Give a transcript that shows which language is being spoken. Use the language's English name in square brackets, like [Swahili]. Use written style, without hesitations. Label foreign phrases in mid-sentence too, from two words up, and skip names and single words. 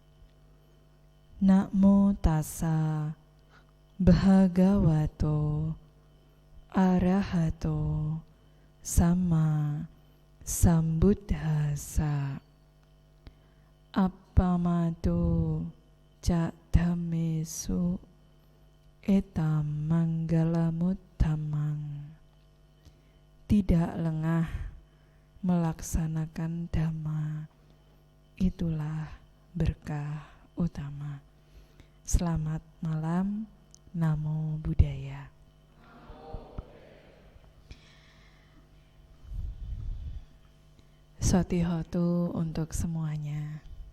[Pali] Namo tassa bhagavato arahato sama sambuddhassa. Appamato ca dhammesu etam manggalamuttamang. [Indonesian] Tidak lengah melaksanakan dhamma, itulah berkah utama. Selamat malam, [Pali] Namo Buddhaya. [Indonesian] Sotihotu untuk semuanya.